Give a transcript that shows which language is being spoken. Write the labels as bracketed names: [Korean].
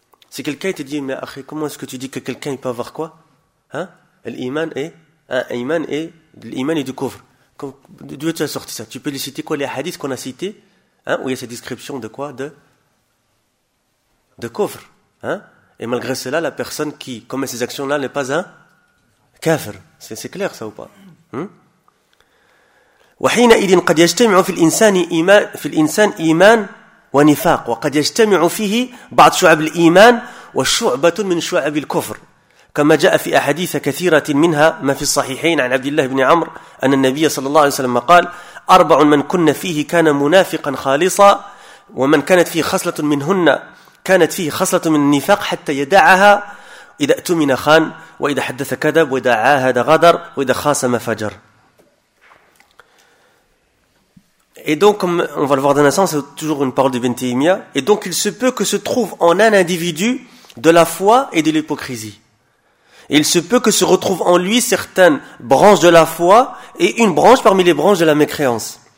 [French] Si quelqu'un te dit, mais après, comment est-ce que tu dis que quelqu'un il peut avoir quoi? L'iman est l'iman est du kufr. D'où tu as sorti ça? Tu peux lui citer quoi? Les hadiths qu'on a cités, où il y a cette description de quoi? De kufr. Et malgré cela, la personne qui commet ces actions-là n'est pas un kafir. C'est clair ça ou pas? [Arabic] وَحِينَئِذٍ قَدْ يَجْتَمِعُ فِي الْإِنسَانِ إِيمَانٌ فِي الْإِنسَانِ إِيمَانٌ ونفاق وقد يجتمع فيه بعض شعب الإيمان وشعبة من شعب الكفر كما جاء في أحاديث كثيرة منها ما في الصحيحين عن عبد الله بن عمرو أن النبي صلى الله عليه وسلم قال أربع من كن فيه كان منافقا خالصا ومن كانت فيه خصلة منهن كانت فيه خصلة من النفاق حتى يدعها إذا أؤتمن خان وإذا حدث كذب وإذا عاهد غدر وإذا خاصم فجر. [French] Et donc, comme on va le voir dans un sens, c'est toujours une parole d'Ibn Taymiyyah. Et donc, il se peut que se trouve en un individu de la foi et de l'hypocrisie. Et il se peut que se retrouve en lui certaines branches de la foi et une branche parmi les branches de la mécréance.